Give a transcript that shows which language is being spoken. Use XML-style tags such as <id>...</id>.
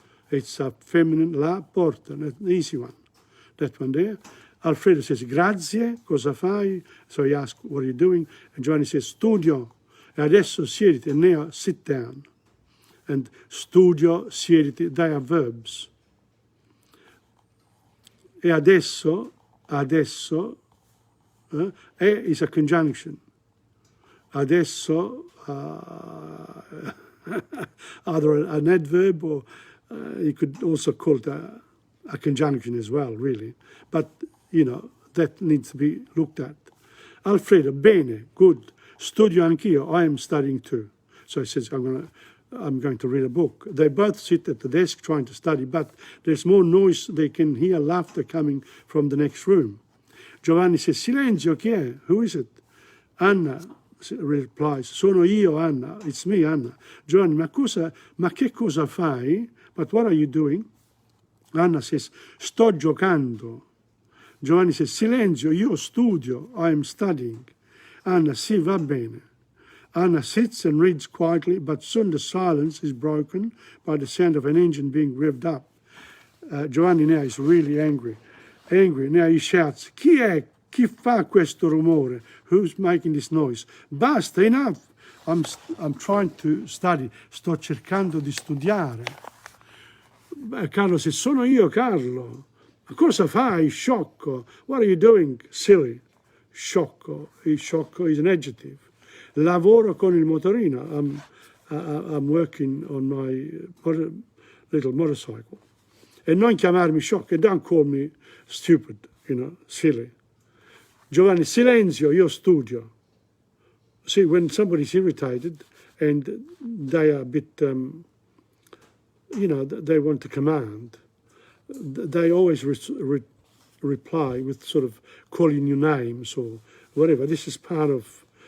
<en>It's a feminine, la porta, an easy one. That one there.</en> <it>Alfredo says, grazie, cosa fai?</it> <en>So he asks, what are you doing? And Giovanni says,</en> <it>studio. E adesso siediti.</it> <en>And now sit down. And studio, siediti, they are verbs. E adesso, e is a conjunction. Adesso, either an adverb, or you could also call it a conjunction as well, really. But, that needs to be looked at. Alfredo, bene, good.</en> <it>Studio anch'io,</it> <en>I am studying too. So he says, I'm going to read a book. They both sit at the desk trying to study, but there's more noise. They can hear laughter coming from the next room. Giovanni says,</en> <it>silenzio, chi è?</it> <en>Who is it? Anna replies,</en> <it>sono io,</it> <en>Anna. It's me, Anna.</en> <it>Giovanni, ma che cosa fai?</it> <en>But what are you doing? Anna says,</en> <it>sto giocando.</it> <en>Giovanni says,</en> <it>silenzio, io studio,</it> <en>I am studying.</en> <it>Anna, sì, va bene.</it> <en>Anna sits and reads quietly, but soon the silence is broken by the sound of an engine being revved up. Giovanni now is really angry. Now he shouts,</en> <it>chi è? Chi fa questo rumore?</it> <en>Who's making this noise? Basta, enough. I'm trying to study.</en> <it>Sto cercando di studiare. Carlo says, sono io, Carlo. Cosa fai, sciocco?</it> <en>What are you doing, silly? Sciocco is an adjective.</en> <it>Lavoro con il motorino.</it> <en>I'm working on my little motorcycle.</en> <it>E non chiamarmi sciocco.</it> <en>Don't call me stupid, silly.</en> <it>Giovanni, silenzio, io studio.</it> <en>See, when somebody's irritated and they are a bit, they want to command, they always reply with sort of calling you names or whatever. This is part of</en>